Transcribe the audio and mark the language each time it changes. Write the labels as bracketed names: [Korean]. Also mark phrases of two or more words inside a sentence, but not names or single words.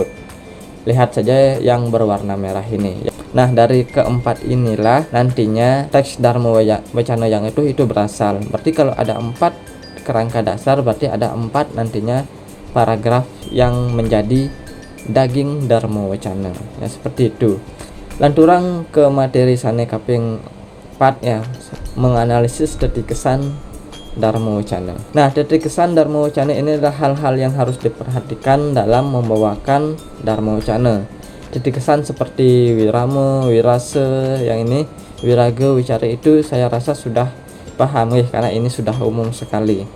[Indonesian] Lihat saja yang berwarna merah ini. Nah, dari keempat inilah nantinya teks Dharma Wacana yang itu berasal. Berarti kalau ada 4 kerangka dasar, berarti ada 4 nantinya paragraf yang menjadi daging Dharma Wacana. Ya, seperti itu. Lanturang ke materi [Balinese] sane kaping [Indonesian] 4 ya, menganalisis detik kesan Dharma Wacana. Nah, detik kesan Dharma Wacana ini adalah hal-hal yang harus diperhatikan dalam membawakan Dharma Wacana. Detik kesan seperti wirama, wirase, yang ini wiraga, wicara itu saya rasa sudah paham ya, karena ini sudah umum sekali.